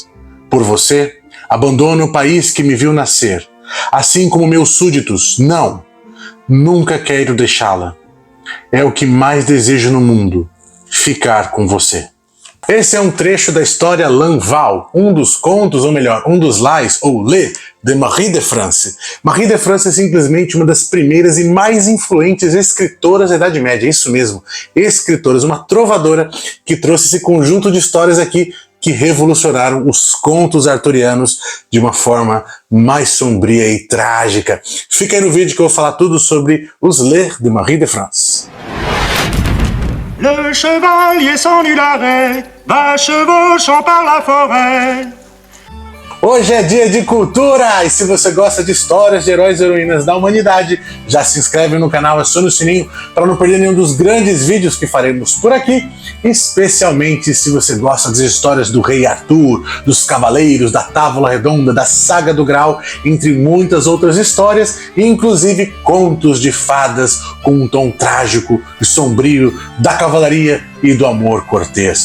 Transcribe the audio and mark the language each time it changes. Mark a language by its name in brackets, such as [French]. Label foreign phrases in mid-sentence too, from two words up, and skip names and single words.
[Portuguese] Por você, abandono o país que me viu nascer, assim como meus súditos. Não, nunca quero deixá-la. É o que mais desejo no mundo, ficar com você. Esse é um trecho da história Lanval, um dos contos, ou melhor, um dos lais, ou lê, de Marie de France. Marie de France é simplesmente uma das primeiras e mais influentes escritoras da Idade Média, isso mesmo, escritoras, uma trovadora que trouxe esse conjunto de histórias aqui que revolucionaram os contos arturianos de uma forma mais sombria e trágica. Fica aí no vídeo que eu vou falar tudo sobre os lés de Marie de France. [French] Le chevalier sans nul arrêt va chevauchant par la forêt. [Portuguese] Hoje é dia de cultura, e se você gosta de histórias de heróis e heroínas da humanidade, já se inscreve no canal, aciona o sininho para não perder nenhum dos grandes vídeos que faremos por aqui, especialmente se você gosta das histórias do rei Arthur, dos cavaleiros, da Távola Redonda, da Saga do Graal, entre muitas outras histórias, e inclusive contos de fadas com um tom trágico e sombrio da cavalaria e do amor cortês.